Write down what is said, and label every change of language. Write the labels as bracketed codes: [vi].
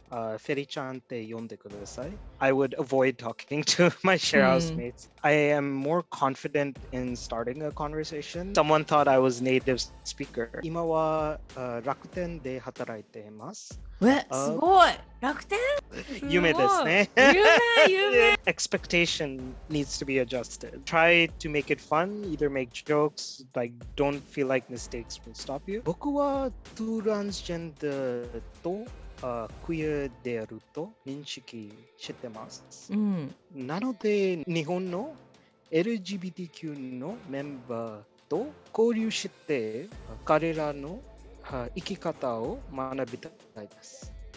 [ja] フェリちゃんって呼んでください。 [en] I would avoid talking to my share housemates. I am more confident in starting a conversation. Someone thought I was native speaker. [ja] 今は楽天で働いています。すごい楽天夢ですね。夢 [en] Expectation needs to be adjusted. Try to make it fun, either make jokes, like don't feel like mistakes will stop you. [ja] 僕はトランスジェンダーとクイアであると認識してます。なので日本の LGBTQ のメンバーと交流して彼らの生き方を学びたいです。